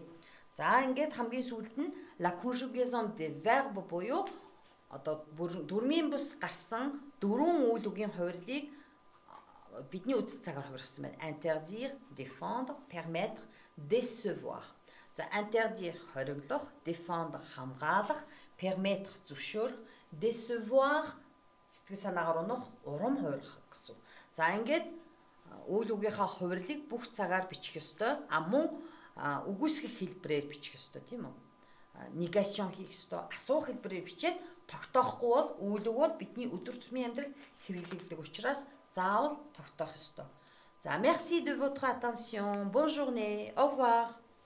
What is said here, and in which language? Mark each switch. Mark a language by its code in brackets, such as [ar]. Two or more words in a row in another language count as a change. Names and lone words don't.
[mn] За ингээд хамгийн сүүлд нь [fr] la conjugaison des verbes [mn] буюу одоо дөрмийн бус гарсан дөрвөн үйл үгийн хувирлыг бидний үйл цагаар хувирсан байна. [fr] Interdire, défendre, permettre, décevoir. [mn] За interdire хориглох, défendre хамгаалах, permettre зөвшөөрөх, décevoir сэтгэл санаагаар унах, урам хуурах гэсэн. За ингээд үйл үгийнхаа хувирлыг бүх цагаар бичих ёстой. Мөн үгүйсгэх хэлбэрээр бичих ёстой, тийм үү? Негашн хийх ёстой. Асуух хэлбэрээр бичээд тогтоохгүй бол үйл үг бол бидний өдөр тутмын амьдралд хэрэглэгдэх учраас заавал тогтоох ёстой. [fr] За merci de votre attention. Bonne journée. Au revoir.